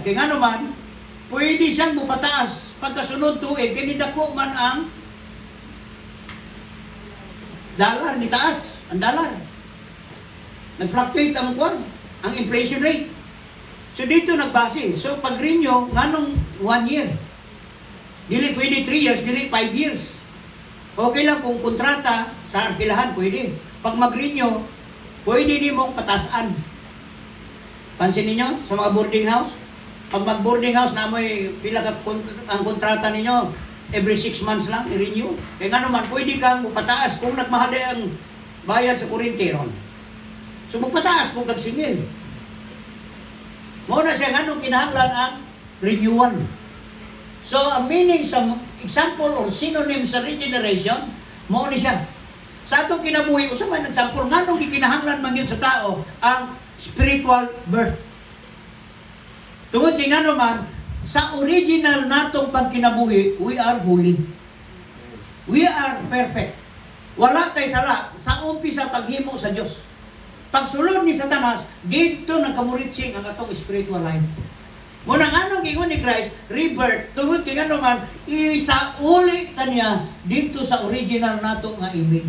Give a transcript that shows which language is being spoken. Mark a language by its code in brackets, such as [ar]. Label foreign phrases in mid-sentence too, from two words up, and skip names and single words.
[tl] Kaya nga naman, [ceb] pwede siyang mupataas. Pagkasunod tuig, kinidako man ang dollar, ni taas, ang dollar. Nag-fluctuate ang kwan, ang inflation rate. So dito nagbase. So pag-renew, nganong 1 year. Dili pwede 3 years, dili 5 years. Okay lang kung kontrata sa arkilahan, pwede. Pag mag-renew, pwede ni mong patasaan. Pansin ninyo sa mga boarding house? Pag mag-boarding house, namoy pila ka ang kontrata ninyo, every 6 months lang, i-renew. [tl] Kaya nga naman, pwede kang pataas [ceb] kung nagmahaday ang bayad sa kuryente ron. So magpataas kung kagsingil. Muna siya, anong kinahanglan ang renewal. So, ang meaning sa [en] example or synonym [ceb] sa regeneration, mo ni siya. Sa atong kinabuhi, usa man example, nga nung gikinahanglan man yun sa tao, ang [en] spiritual birth. [ceb] Tungod di nga naman, sa original natong pagkinabuhi, [en] we are holy. We are perfect. [ceb] Wala tay sala sa umpisa paghimo sa Dios. Pagsulod ni Satanas, dito nagkamuritsing ang atong [en] spiritual life. [ceb] Muna nga nung gingon ni Christ, rebirth, tungod kay nga naman, isauli ta niya dito sa original nato nga image.